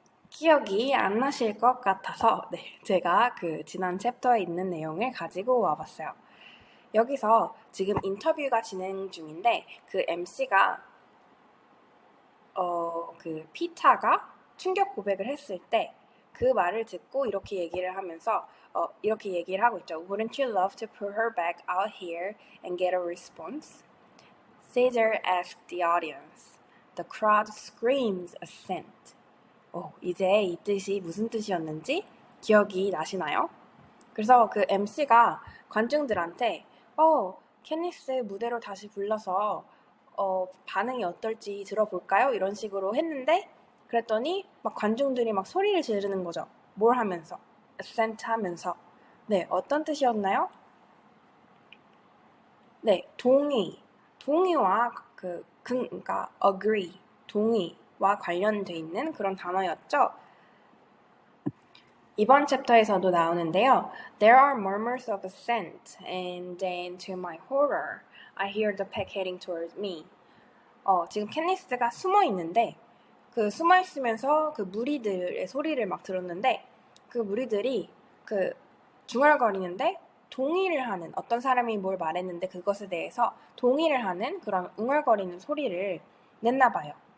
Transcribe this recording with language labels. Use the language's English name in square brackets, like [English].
[Korean] 기억이 안 나실 것 같아서 제가 그 지난 챕터에 있는 내용을 가지고 와봤어요. 여기서 지금 인터뷰가 진행 중인데 그 MC가 그 피타가 충격 고백을 했을 때 그 말을 듣고 이렇게 얘기를 하면서 이렇게 얘기를 하고 있죠. [English] Wouldn't you love to put her back out here and get a response? Caesar asked the audience. The crowd screams assent. [Korean] 이제 이 뜻이 무슨 뜻이었는지 기억이 나시나요? 그래서 그 MC가 관중들한테 캐니스 무대로 다시 불러서 반응이 어떨지 들어볼까요? 이런 식으로 했는데 그랬더니 막 관중들이 막 소리를 지르는 거죠. 뭘 하면서? assent 하면서. 네, 어떤 뜻이었나요? 네, 동의와 그러니까 agree, 동의와 관련돼 있는 그런 단어였죠. 이번 챕터에서도 나오는데요. [English] There are murmurs of assent, and then to my horror, I hear the pack heading towards me. [Korean] 지금 캣니스가 숨어 있는데 그 숨어 있으면서 그 무리들의 소리를 막 들었는데 그 무리들이 그 중얼거리는데 동의를 하는, 어떤 사람이 뭘 말했는데 그것에 대해서 동의를 하는 그런 웅얼거리는 소리를 냈나 봐요.